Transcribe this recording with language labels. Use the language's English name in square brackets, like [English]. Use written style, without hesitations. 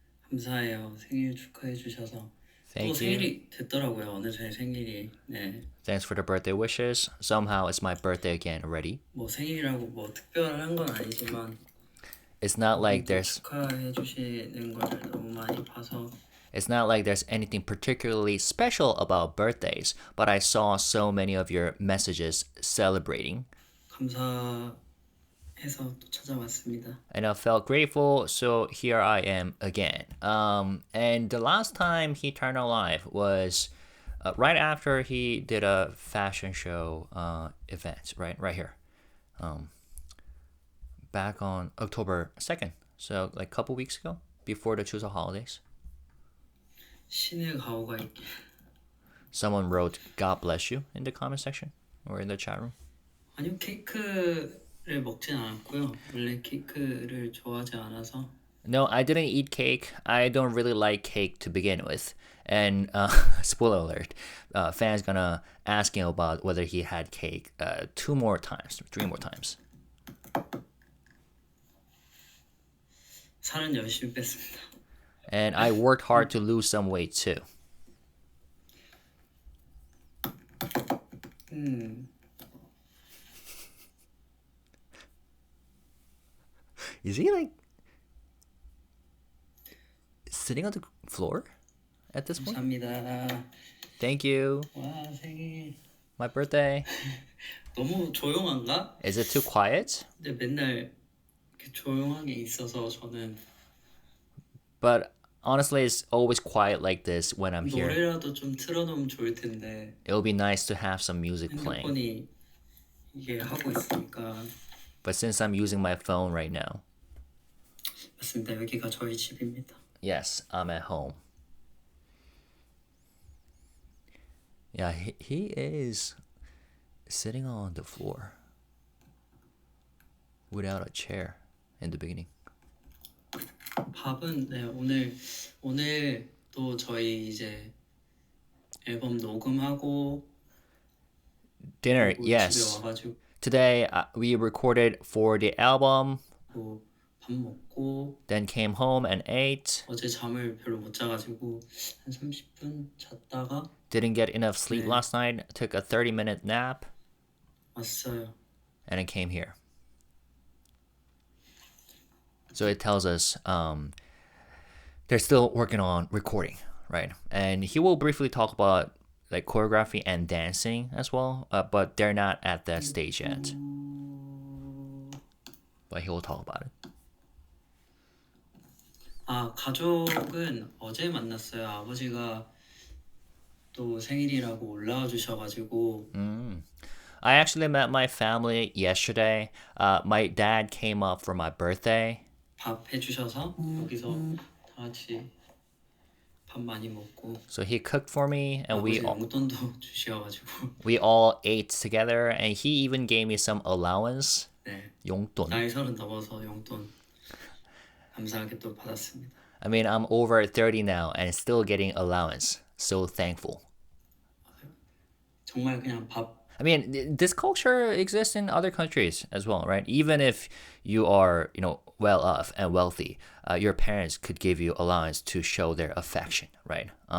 [Korean] 감사해요. 생일 축하해 주셔서. [English] Thank [Korean] 생일이 됐더라고요. 오늘 제 생일이. 네. [English] Thanks for the birthday wishes. Somehow it's my birthday again already. [Korean] 뭐 생일이라고 뭐 특별한 건 아니지만 [English] It's not like there's [Korean] 축하해 주시는 걸 너무 많이 봐서 [English] It's not like there's anything particularly special about birthdays, but I saw so many of your messages celebrating. [Korean] 감사해서 또 찾아왔습니다. [English] And I felt grateful, so here I am again. And the last time he turned on live was right after he did a fashion show event, right here. Back on October 2nd, so like a couple weeks ago, before the Chuseok holidays. [Korean] 신의 가오가 있게. [English] Someone wrote God bless you in the comment section or in the chat room. [Korean] 아니요, 케이크를 먹진 않았고요. 원래 케이크를 좋아하지 않아서. [English] No, I didn't eat cake. I don't really like cake to begin with. And spoiler alert, fans gonna ask him about whether he had cake 3 more times. [Korean] 살은 열심히 뺐습니다. [English] And I worked hard to lose some weight too. Is he like sitting on the floor at this point? [Korean] 감사합니다. [English] Thank you. [Korean] 와, 생일. [English] My birthday. [Korean] 너무 조용한가? [English] Is it too quiet? [Korean] 근데 맨날 이렇게 조용하게 있어서 저는 [English] But honestly, it's always quiet like this when I'm here. [Korean] 노래라도 좀 틀어놓으면 좋을 텐데 [English] It would be nice to have some music playing. [Korean] 핸드폰이 이게 하고 있으니까. [English] But since I'm using my phone right now, [Korean] 맞습니다. 여기가 저희 집입니다. [English] yes, I'm at home. Yeah, he is sitting on the floor without a chair in the beginning. [Korean] 밥은 네, 오늘도 저희 이제 앨범 녹음하고 [English] Dinner, [Korean] 그리고 집에 [English] yes. [Korean] 와가지고 [English] Today we recorded for the album, [Korean] 밥 먹고 [English] then came home and ate. [Korean] 어제 잠을 별로 못 자가지고 한 30분 잤다가 [English] Didn't get enough sleep [Korean] 네. [English] last night. Took a 30-minute nap [Korean] 왔어요. [English] and then came here. So it tells us they're still working on recording, right? And he will briefly talk about like choreography and dancing as well, but they're not at that stage yet. But he will talk about it. [Korean] 아, 가족은 어제 만났어요. 아버지가 또 생일이라고 올라와 주셔가지고 [English] I actually met my family yesterday. My dad came up for my birthday. [Korean] 밥 해주셔서 여기서 다 같이 밥 많이 먹고 [English] So he cooked for me and [Korean] 아버지 용돈도 주셔가지고 [English] we all ate together and he even gave me some allowance. [Korean] 네, 용돈. 나이 30 넘어서 용돈 감사하게 또 받았습니다. [English] I mean, I'm over 30 now and still getting allowance. So thankful. [Korean] 정말 그냥 밥 [English] I mean, this culture exists in other countries as well, right? Even if you are, well off and wealthy, your parents could give you allowance to show their affection, right?